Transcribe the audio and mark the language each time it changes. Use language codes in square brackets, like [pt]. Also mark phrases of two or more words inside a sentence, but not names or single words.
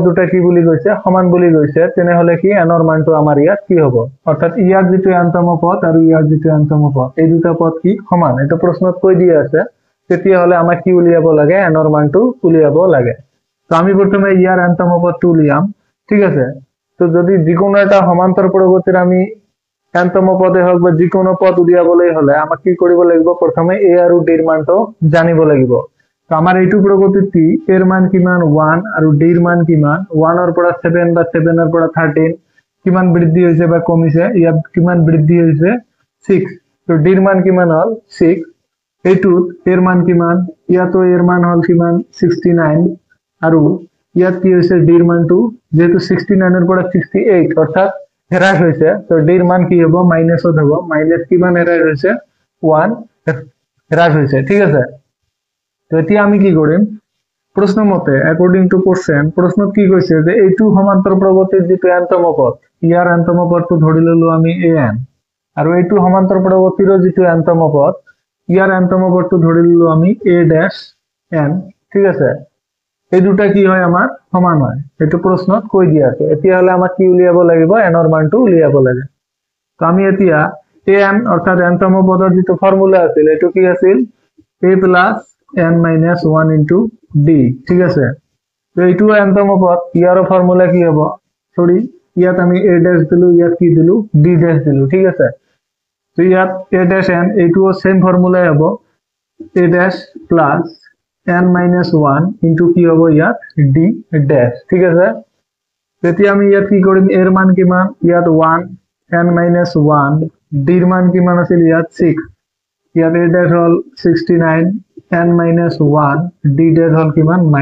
[as] দুটা কি বুলি কৈছে সমান বুলি কৈছে তেনেহলে কি n ৰ মানটো আমাৰ ইয়াত কি হ'ব অৰ্থাৎ ইয়াৰ যেটো nতম পদ আৰু ইয়াৰ যেটো nতম পদ এই দুটা পদ কি সমান এটা প্ৰশ্নত কৈ দিয়া আছে তেতিয়া হলে আমাক কি উলিয়াব লাগে n ৰ মানটো উলিয়াব লাগে তো আমি প্ৰথমে ইয়াৰ nতম পদটো উলিয়াম ঠিক আছে তো যদি যিকোনো এটা সমান্তর প্রগতির আমি nতম পদে হোক বা যিকোনো পদ উলিয়াবলৈ হলে আমাক কি কৰিব লাগিব প্ৰথমে a আৰু d ৰ মানটো জানিব লাগিব তো আমাৰ এইটো প্রগতিত কি এর মান কিমান 1 আৰু d ৰ মান কিমান 1 ৰ পৰা 7 বা 7 ৰ পৰা 13 কিমান বৃদ্ধি হৈছে বা কমিছে ইয়াত কিমান বৃদ্ধি হৈছে 6 তো d ৰ মান কিমান হল 6 এইটো এর মান কিমান ইয়াতো এর মান হল কিমান 69 আৰু ইয়াত কি হৈছে d ৰ মানটো যেহেতু 69 ৰ পৰা 68 অৰ্থাৎ হ্ৰাস হৈছে তো d ৰ মান কি হ'ব মাইনাসত হ'ব মাইনাস কিমান হ্ৰাস হৈছে 1 হ্ৰাস হৈছে ঠিক আছে তো এতিয়া আমি কি কৰিম প্ৰশ্ন মতে [en] according to question [as] প্ৰশ্নত কি কৈছে যে এইটো সমান্তর প্ৰগতিৰ যিটো n-তম পদ ইয়াৰ n-তম পদটো ধৰি ললো আমি an আৰু এইটো সমান্তর প্ৰগতিৰ যিটো n-তম পদ ইয়াৰ n-তম পদটো ধৰি ললো আমি [en] a dash n [as] ঠিক আছে এই দুটা কি হয় আমাৰ সমান হয় এইটো প্ৰশ্নত কৈ দিয়া আছে এতিয়া হলে আমাক কি উলিয়াব লাগিব n ৰ মানটো উলিয়াব লাগে তো আমি এতিয়া an অৰ্থাৎ n-তম পদৰ যিটো ফৰ্মুলা আছিল এটো কি আছিল [en] a plus n minus 1 into d [as] ঠিক আছে তো এইটো n-তম পদ ইয়াৰ ফৰ্মুলা কি হ'ব সৰি ইয়াত আমি [en] a dash [as] দিলু ইয়াত কি দিলু [en] d dash [as] দিলু ঠিক আছে তো ইয়াত [en] a dash n [as] এইটোও সেম ফৰ্মুলাই হ'ব [en] a dash plus n minus 1 into [as] কি হ'ব ইয়াত [en] d dash [as] ঠিক আছে তেতিয়া আমি ইয়াত কি কৰিম a ৰ মান কিমান ইয়াত 1 [en] n minus 1 [as] d ৰ মান কিমান আছিল ইয়াত 6 ইয়াত [en] a dash [as] হল 69 [en] n minus 1 d dash [as] হল কিমান